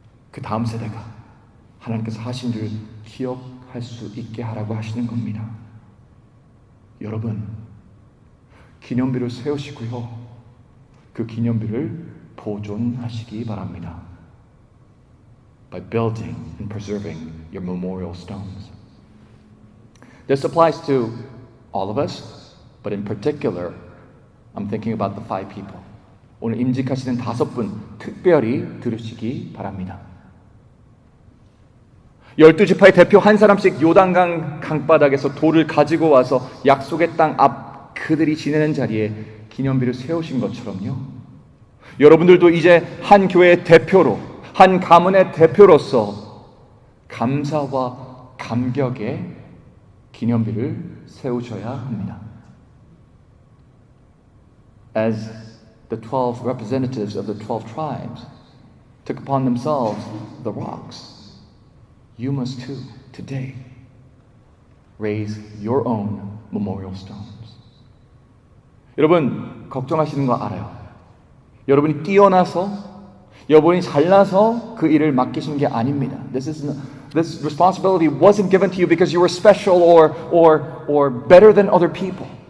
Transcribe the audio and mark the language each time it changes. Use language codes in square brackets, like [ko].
[ko] 그 다음 세대가 하나님께서 하신 일을 기억할 수 있게 하라고 하시는 겁니다. 여러분, 기념비를 세우시고요. 그 기념비를 보존하시기 바랍니다. [en] By building and preserving your memorial stones. This applies to all of us, but in particular, I'm thinking about the 5 people. [ko] 오늘 임직하시는 5분 특별히 들으시기 바랍니다. 12지파의 대표 한 사람씩 요단강 강바닥에서 돌을 가지고 와서 약속의 땅 앞 그들이 지내는 자리에 기념비를 세우신 것처럼요. 여러분들도 이제 한 교회의 대표로, 한 가문의 대표로서 감사와 감격의 기념비를 세우셔야 합니다. [en] As the 12 representatives of the 12 tribes took upon themselves the rocks, you must too, today, raise your own memorial stones. [ko] 여러분, 걱정하시는 거 알아요. 여러분이 뛰어나서, 여러분이 잘나서 그 일을 맡기신 게 아닙니다. [en] This responsibility wasn't given to you because you were special or better than other people.